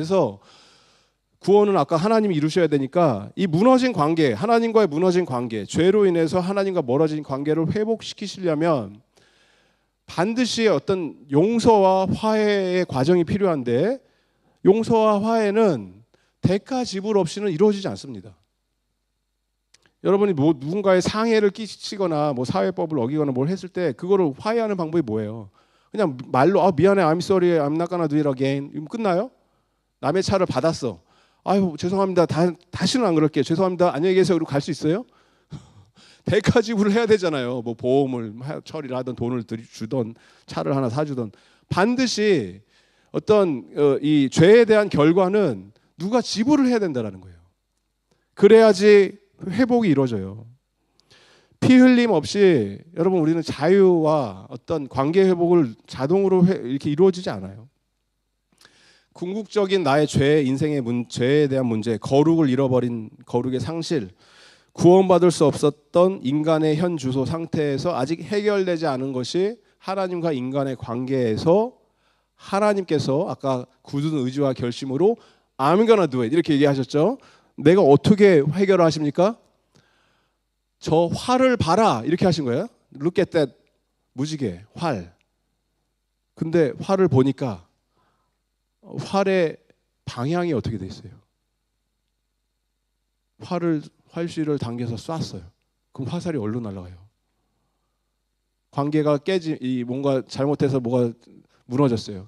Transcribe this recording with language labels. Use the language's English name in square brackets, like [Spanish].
[Korean] 그래서 구원은 아까 하나님이 이루셔야 되니까 이 무너진 관계, 하나님과의 무너진 관계, 죄로 인해서 하나님과 멀어진 관계를 회복시키시려면 반드시 어떤 용서와 화해의 과정이 필요한데 용서와 화해는 대가 지불 없이는 이루어지지 않습니다. 여러분이 누군가의 상해를 끼치거나 사회법을 어기거나 뭘 했을 때 그거를 화해하는 방법이 뭐예요? 그냥 말로 미안해, [English] I'm sorry, I'm not gonna do it again. [Korean] 이러면 끝나요? 남의 차를 받았어. 아유 죄송합니다. 다시는 안 그럴게요. 죄송합니다. 안녕히 계세요. 그리고 갈 수 있어요? 대가 지불을 해야 되잖아요. 보험을 처리를 하든 돈을 주던 차를 하나 사주던 반드시 어떤 이 죄에 대한 결과는 누가 지불을 해야 된다는 거예요. 그래야지 회복이 이루어져요. 피 흘림 없이 여러분 우리는 자유와 어떤 관계 회복을 자동으로 이렇게 이루어지지 않아요. 궁극적인 나의 죄, 인생의 죄에 대한 문제, 거룩을 잃어버린 거룩의 상실, 구원받을 수 없었던 인간의 현 주소 상태에서 아직 해결되지 않은 것이 하나님과 인간의 관계에서 하나님께서 아까 굳은 의지와 결심으로 [English] I'm gonna do it [Korean] 이렇게 얘기하셨죠. 내가 어떻게 해결을 하십니까? 저 활을 봐라 이렇게 하신 거예요. [English] Look at that [Korean] 무지개, 활. 근데 활을 보니까 활의 방향이 어떻게 돼 있어요? 활실을 당겨서 쐈어요. 그럼 화살이 어디로 날아가요? 관계가 뭔가 잘못해서 뭐가 무너졌어요.